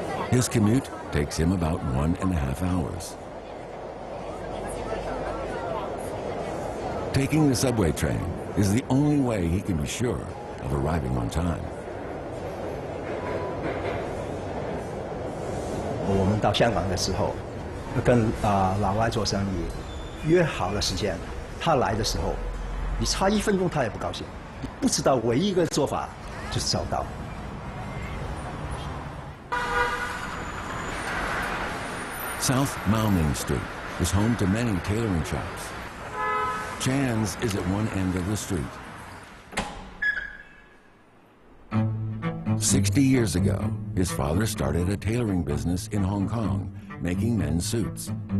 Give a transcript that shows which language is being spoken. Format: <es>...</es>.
<en>His commute takes him about 1.5 hours. Taking the subway train is the only way he can be sure of arriving on time.</en> <zh>我们到香港的时候，跟老外做生意，约好了时间，他来的时候，你差1分钟他也不高兴。不知道唯一一个做法就是早到。</zh> <en>South Maoming Street is home to many tailoring shops. Chan's is at one end of the street. 60 years ago, his father started a tailoring business in Hong Kong, making men's suits.</en>